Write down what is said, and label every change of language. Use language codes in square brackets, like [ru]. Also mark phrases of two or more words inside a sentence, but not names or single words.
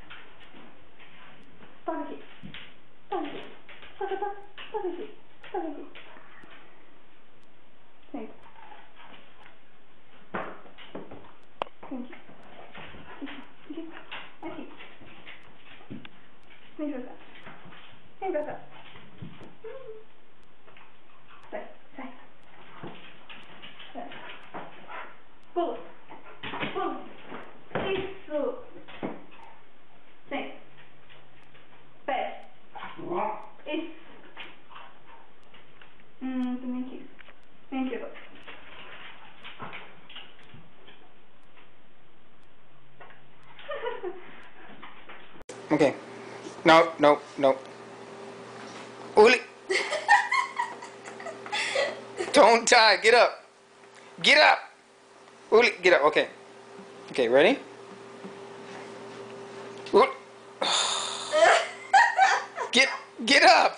[pt] Toca aqui. Toca aqui. Toca, toca. Toca aqui. Toca aqui. Senta. Senta. Aqui. Aqui. Vem pra cá. Vem pra cá. Sai, sai. Sai. Pula. Pula. Isso. Senta. Pé. Isso. Também aqui. Vem aqui agora. [en] Okay. No, no, no. Uli. Don't die. Get up. Get up. Uli, get up. Okay. Okay, ready? Uli. Get up.